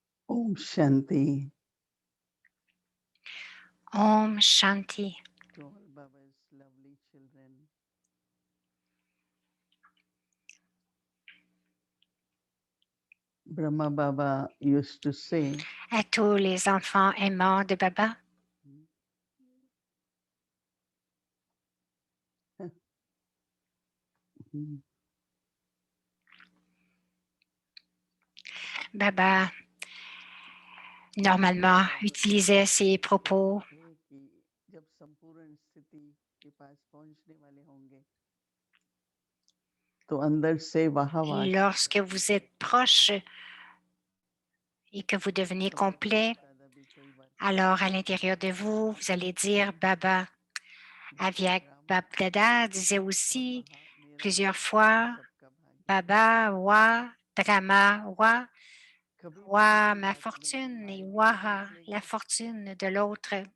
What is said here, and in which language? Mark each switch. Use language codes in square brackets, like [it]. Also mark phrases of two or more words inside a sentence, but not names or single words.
[hi] Om Shanti. Om Shanti. [en] To all Baba's lovely children. Brahma Baba used to say, [fr] À tous les enfants aimants de Baba, Baba normalement utilisait ces propos [hi] कि जब संपूर्ण स्थिति के पास पहुंचने वाले होंगे तो अंदर से वाह [fr] lorsque vous êtes proche et que vous devenez complet. Alors, à l'intérieur de vous, vous allez dire Baba. Aviak Babdada disait aussi plusieurs fois Baba, Wa, Drama, Wa, ma fortune et Waha, la fortune de l'autre.